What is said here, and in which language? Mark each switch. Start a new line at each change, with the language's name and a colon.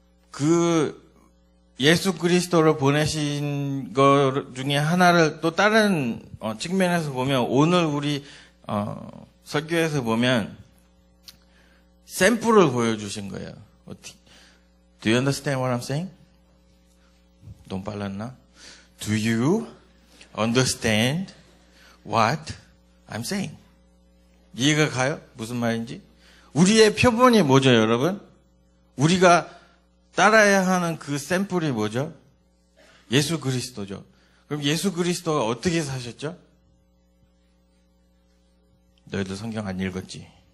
Korean: 그 예수 그리스도를 보내신 것 중에 하나를 또 다른 측면에서 보면 오늘 우리 설교에서 보면 샘플을 보여주신 거예요.
English: Do you understand what I'm saying?
Korean: 너무 빨랐나?
English: Do you understand what I'm saying?
Korean: 이해가 가요? 무슨 말인지? 우리의 표본이 뭐죠, 여러분? 우리가 따라야 하는 그 샘플이 뭐죠? 예수 그리스도죠. 그럼 예수 그리스도가 어떻게 사셨죠? 너희들 성경 안 읽었지?